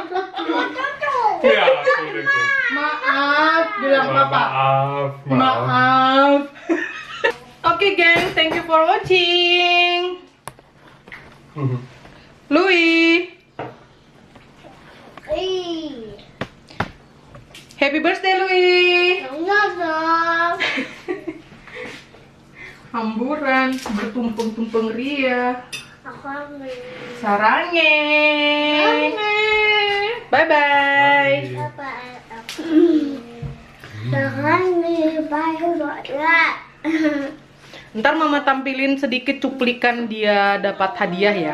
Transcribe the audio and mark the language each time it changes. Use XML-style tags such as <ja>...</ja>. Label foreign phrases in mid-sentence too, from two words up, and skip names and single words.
<de>Ja, Entschuldigung.</de> <id>Maaf, bilang papa. Maaf, maaf. Maaf. Oke, geng,</id> <en>thank you for watching. Louis, happy birthday, Louis.</en> <id>Hamburan, bertumpeng-tumpeng ria. Sarange. Bye-bye. Ntar mama tampilin sedikit cuplikan dia dapat hadiah ya.</id>